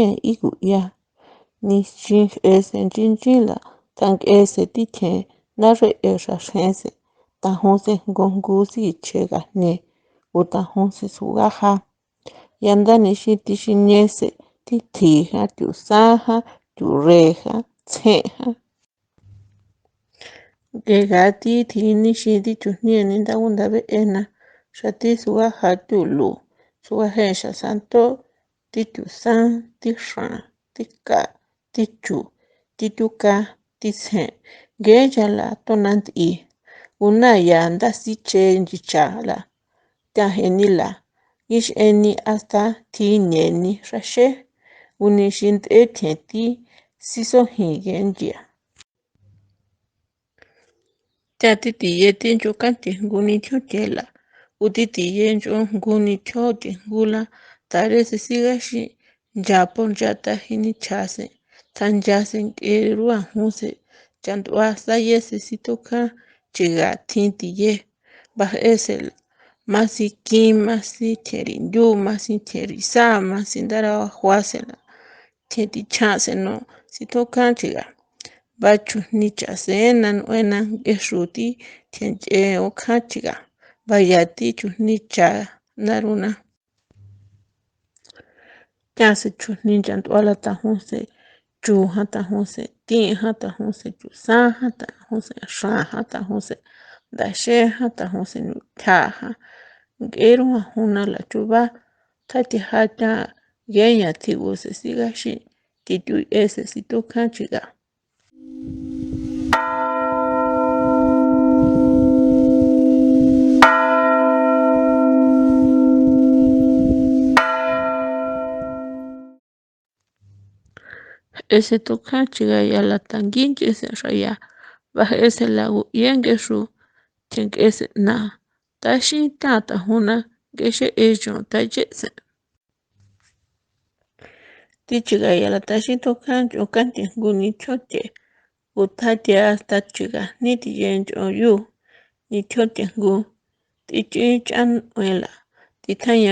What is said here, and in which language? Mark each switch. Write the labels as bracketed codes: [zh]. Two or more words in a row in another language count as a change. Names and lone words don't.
[mau] 'igu 'ia nixin ese nchinchila tank'e se thi thjen naree xra xjense tajun se jngu jngu sichje gajne o tajun se su'aja yanda nixin thi xinese thi thji jan thusan jan thu'rre jan tsjen jan ngega thi tjinixin thi chujnie ni nda gunda be'ena xra thi su'aja thulo su'aje xan santo' thi thusan thi xran thi ka thi chu thi thuka thi tsjen nge chala tona nt'i una ya nda siche nchichala thajeni la ix'eni hasta thi neni xraxe unixin nd'e thjen thi sisojin gen nthia tha thi thiye thi nchu kanthi jngu nithjon thela uthi thiye nch'on jngu nithjon thi jngula tare se sigexin ncha poncha tajini chjase tjanya se nk'e rua jun se cha nd'ua sayese situkjan chiga thinti ye baj'esel masi kin masi tjeri ndu masi tjeri sa masi ndara juasela tjeti chjaseno sitjukan chiga bachujni chasena n'uena ngexruthi tjench'e okjan chiga baya thi chujni cha naruna thase chujni ncha nd'uala tajunse chu jan tajunse thi jan tajunse chusan jan tajunse xran jan tajunse ndaxe jan tajunse nutja jan ng'erujan juna la chuba tjathe jatha yeña tjiguse sigaxi thi thu'ese situkan chiga. Ese tukjan chiga yala tanguin nch'ese xaya baj'ese la yengexu tjenk'ese na taxin tha tajuna ng'exe chon tachese thi chiga yala taxin tukjan nch'on kanthe jnguni tjiote utjathia hasta chugajni thiye nch'on yu nithjo thejngu thich'i ch'an n'uela thitjaña